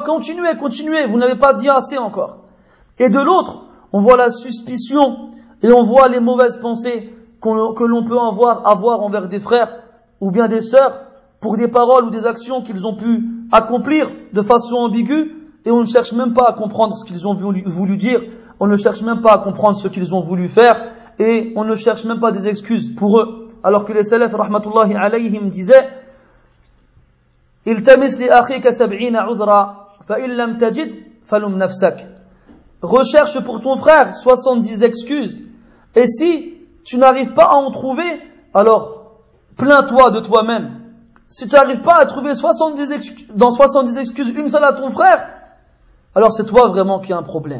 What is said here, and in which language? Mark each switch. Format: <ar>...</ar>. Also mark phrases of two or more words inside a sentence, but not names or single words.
<fr>Continuez, vous n'avez pas dit assez encore. Et de l'autre, on voit la suspicion et on voit les mauvaises pensées que l'on peut avoir envers des frères ou bien des sœurs pour des paroles ou des actions qu'ils ont pu accomplir de façon ambiguë, et on ne cherche même pas à comprendre ce qu'ils ont voulu dire, on ne cherche même pas à comprendre ce qu'ils ont voulu faire, et on ne cherche même pas des excuses pour eux. Alors que les salaf</fr> <ar>رحمة الله عليهم</ar> <fr>disaient:</fr> <ar>التمس لأخيك 70 عذرا فإن لم تجد فلم نفسك.</ar> <fr>Recherche pour ton frère 70 excuses, et si tu n'arrives pas à en trouver, alors plains-toi de toi-même. Si tu n'arrives pas à trouver 70 excuses, une seule à ton frère, alors c'est toi vraiment qui as un problème.</fr>